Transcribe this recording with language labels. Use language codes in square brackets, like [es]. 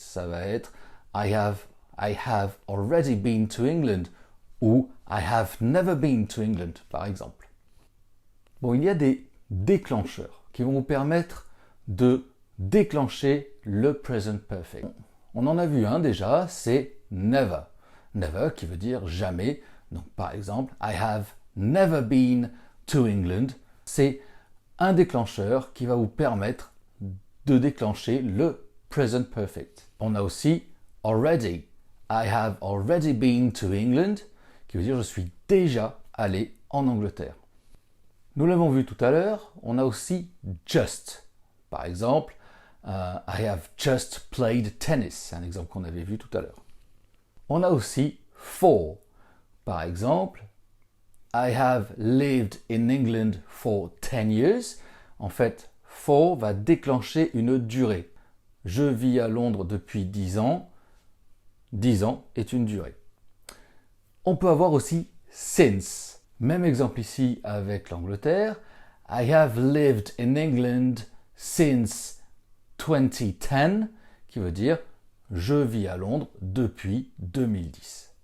[fr] Ça va être [en] I have already been to England ou I have never been to England, [fr] par exemple. Bon, il y a des déclencheurs qui vont vous permettre de déclencher le present perfect. On en a vu un déjà, c'est never. Never qui veut dire jamais. Donc par exemple, [en] I have never been to England. [fr] C'est un déclencheur qui va vous permettre de déclencher le present perfect. On a aussi already. [en] I have already been to England, [fr] qui veut dire je suis déjà allé en Angleterre. Nous l'avons vu tout à l'heure, on a aussi just. Par exemple, [en] I have just played tennis, [fr] c'est un exemple qu'on avait vu tout à l'heure. On a aussi for. Par exemple, [en] I have lived in England for 10 years. [fr] En fait, for va déclencher une durée. Je vis à Londres depuis 10 ans. 10 ans est une durée. On peut avoir aussi since. Même exemple ici avec l'Angleterre. [en] I have lived in England since 2010, [fr] qui veut dire je vis à Londres depuis 2010.